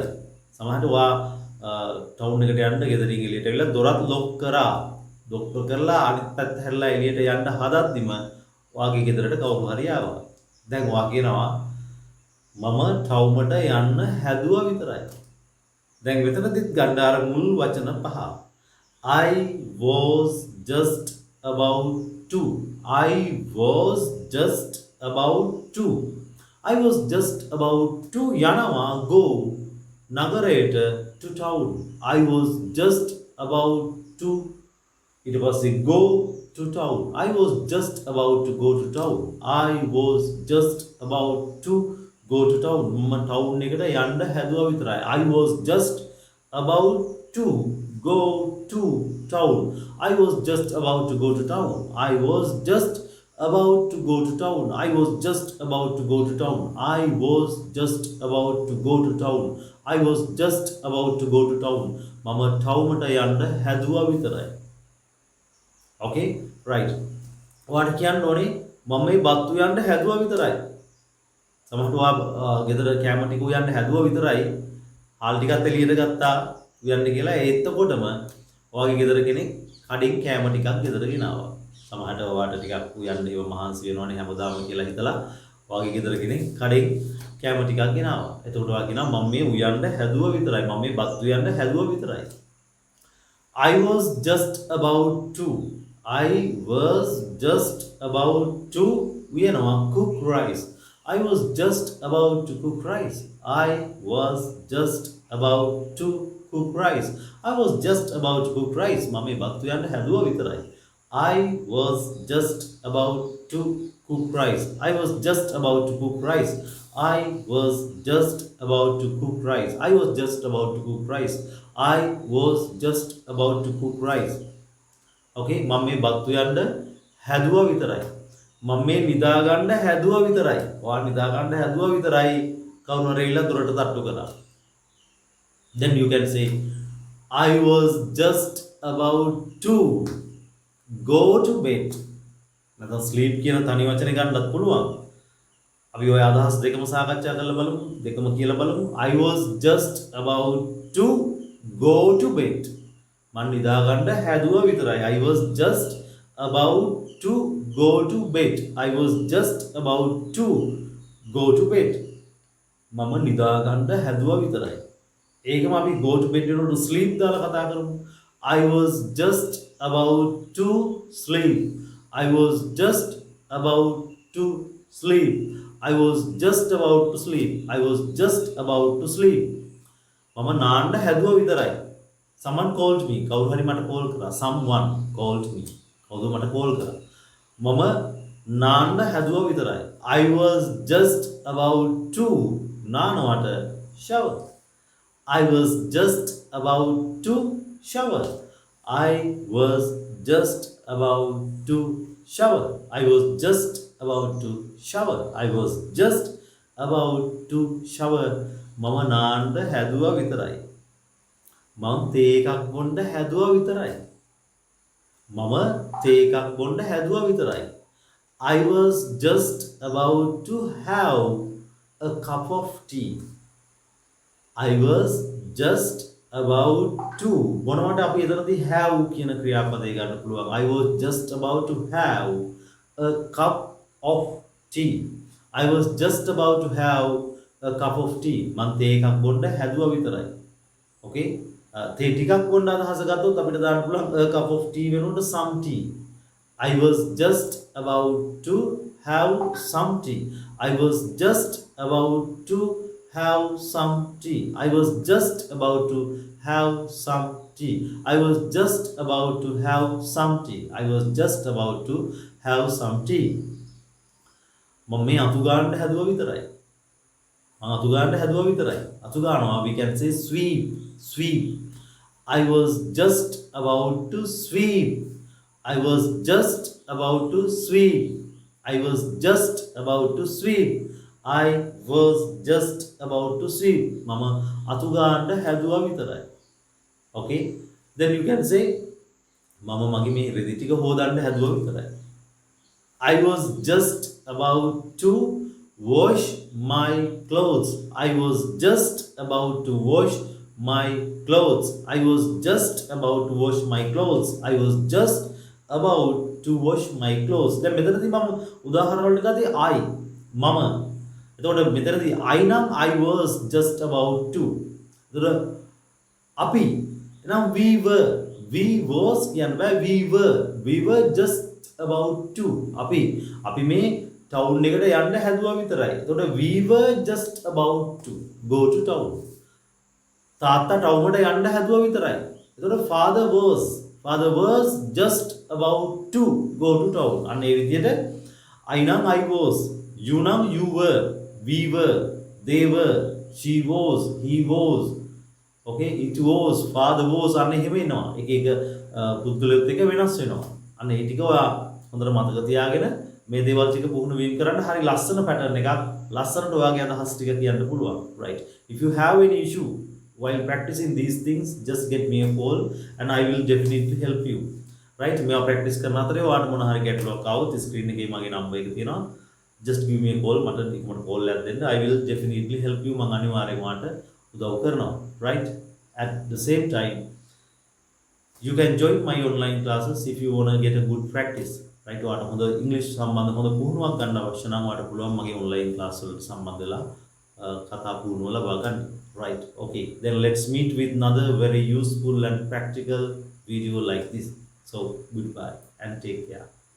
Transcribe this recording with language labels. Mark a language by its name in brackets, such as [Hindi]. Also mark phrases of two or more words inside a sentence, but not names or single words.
[Sinhala] සමහරට ඔයා ටවුන් එකට යන්න ගෙදරින් එළියට ඇවිල්ලා දොරත් ලොක් කරා. ලොක් කරලා අනිත් පැත්ත හැරලා එළියට යන්න හදද්දිම ඔයාගේ ගෙදරට කවුරු හරි ආවා. දැන් ඔයා කියනවා මම ටවුමට යන්න හැදුවා විතරයි. දැන් මෙතනදිත් ගන්න අර මුල් වචන පහ. [English] I was just about to. I was just about to. I was just about to යනවා go නගරයට to town. I was just about to [Sinhala] ඊට පස්සේ [English] go to town. I was just about to go to town. I was just about to go to town. [Sinhala] මම town එකට යන්න හැදුවා විතරයි. [English] I was just about to go to town. I was just about to go to town. I was just about to go to town. I was just about to go to town. I was just about to go to town. I was just about to go to town. [Sinhala] මම ටවුමට යන්න හැදුවා විතරයි. [English] Okay? Right. [Sinhala] ඔයාට කියන්න ඕනේ මම මේ බත්තු යන්න හැදුවා විතරයි. සමහරට ඔයා ගෙදර කැම ටික උයන්න හැදුවා විතරයි. හාල් ටිකත් එළියට ගත්තා උයන්න කියලා එතකොටම ඔයාගේ ගෙදර කෙනෙක් කඩින් කැම ටිකක් ගෙදර ගෙනාවා. සමහරට ඔයාට ටිකක් උයන්න ඒව මහන්සි වෙනවනේ හැමදාම කියලා හිතලා ඔයාගේ ගෙදර කෙනෙක් කඩින් කැම ටිකක් ගෙනාවා. එතකොට ඔයා කියනවා මම මේ උයන්න හැදුවා විතරයි. මම මේ බත් උයන්න හැදුවා විතරයි. [English] I was just about to. I was just about to උයනවා cook rice. I was just about to cook rice. I was just about to cook rice. I was just about to cook rice. [Sinhala] මම මේ බත් උයන්න හැදුවා විතරයි. [English] I was just about to cook rice. I was just about to cook rice. I was just about to cook rice. I was just about to cook rice. I was just about to cook rice. [Sinhala] Okay, මම මේ බත් උයන්න හැදුවා විතරයි. මම මේ නිදා ගන්න හැදුවා විතරයි. ඔයා නිදා ගන්න හැදුවා විතරයි. කවුරු හරි ඉල්ල දොරට තට්ටු කළා. [English] Then you can say I was just about to go to bed. [Sinhala] නැත්නම් sleep කියන තනි වචනේ ගන්නත් පුළුවන්. අපි ඔය අදහස් දෙකම සාකච්ඡා කරලා බලමු. දෙකම කියලා බලමු. [English] I was just about to go to bed. [Sinhala] මම නිදා ගන්න හැදුවා විතරයි. [English] I was just about to go to bed. I was just about to go to bed. [Sinhala] මම නිදා ගන්න හැදුවා විතරයි. ඒකම අපි [English] go to bed [Sinhala] වලට sleep දාලා කතා කරමු. [English] I was just about to sleep. I was just about to sleep. I was just about to sleep. I was just about to sleep. [Sinhala] මම නාන්න හැදුවා විතරයි. [English] Someone called me. [Sinhala] කවුරු හරි මට කෝල් කරා. [English] Someone called me. [Sinhala] කවුරු මට කෝල් කරා. මම නාන්න හැදුවා විතරයි. [English] I was just about to නානවට shower. I was just about to shower. I was just about to shower. I was just about to shower. I was just about to shower. [Sinhala] මම නාන්න හැදුවා විතරයි. මම තේ එකක් බොන්න හැදුවා විතරයි. මම තේ එකක් බොන්න හැදුවා විතරයි. [English] I was just about to have a cup of tea. I was just about to [Sinhala] මොනවට අපි එතනදී have කියන ක්‍රියාපදේ ගන්න පුළුවන්. [English] I was just about to have a cup of tea. I was just about to have a cup of tea. [Sinhala] මම තේ එකක් බොන්න හැදුවා විතරයි. Okay? තේ ටිකක් බොන්න අදහස ගත්තොත් අපිට දාන්න පුළුවන් [English] a cup of tea [Sinhala] වෙනුවට [English] some tea. I was just about to have some tea. I was just about to have some tea. I was just about to have some tea. I was just about to have some tea. I was just about to have some tea. [Sinhala] මම මේ අතු ගන්න හැදුවා විතරයි. මම අතු ගන්න හැදුවා විතරයි. අතු ගන්නවා [English] we can say sweep. Sweep. I was just about to sweep. I was just about to sweep. I was just about to sweep. I was just about to sweep. [Sinhala] මම අතු ගන්න හැදුවා විතරයි. [English] Okay? Then you can say [Sinhala] මම මගේ මේ රෙදි ටික හොදන්න හැදුවා විතරයි. [English] I was just about to wash my clothes. I was just about to wash my clothes. I was just about to wash my clothes. I was just about to wash my clothes. [Sinhala] දැන් මෙතනදී මම උදාහරණ වලට ගත්තේ I මම. එතකොට මෙතනදී [English] I නම් I was just about to. [Sinhala] එතකොට අපි එහෙනම් [English] we was කියන්නේ we were just about to. [Sinhala] අපි මේ ටවුන් එකට යන්න හැදුවා විතරයි. [English] එතකොට we were just about to go to town. [Sinhala] තාත්තා ටවුන් එකට යන්න හැදුවා විතරයි. [English] එතකොට father was just about to go to town. [Sinhala] අන්න ඒ විදිහට [English] I නම් I was, you නම් you were, we were, they were, she was, he was, okay, it was, father was [Sinhala] අන්න එහෙම එනවා. එක පුද්ගලයොත් එක වෙනස් වෙනවා. අන්න ඒ ටික ඔයා හොඳට මතක තියාගෙන මේ දේවල් ටික පුහුණු වීම කරන්න හරි ලස්සන පැටර්න් එකක් ලස්සනට ඔයාගේ අදහස් ටික කියන්න පුළුවන්. [English] Right? If you have any issue while practicing these things, just get me a call and I will definitely help you. Right? [Sinhala] මේවා ප්‍රැක්ටිස් කරන අතරේ ඔයාට මොන හරි ගැටලුවක් ආවොත් ස්ක්‍රීන් එකේ මගේ නම්බර් එක තියෙනවා. [English] just give me a call. [Sinhala] මට ටිකකට call එකක් දෙන්න. [English] I will definitely help you. [Sinhala] මම අනිවාර්යෙන් ඔයාට උදව් කරනවා. [English] Right? At the same time, you can join my online classes if you want to get a good practice. Right? [Sinhala] ඔයාට හොඳ ඉංග්‍රීසි සම්බන්ධ හොඳ පුහුණුවක් ගන්න අවශ්‍ය නම් ඔයාට පුළුවන් මගේ [English] online class [Sinhala] වලට සම්බන්ධ වෙලා කතා පුහුණුව ලබා ගන්න. [English] Right? Okay. Then let's meet with another very useful and practical video like this. So goodbye and take care.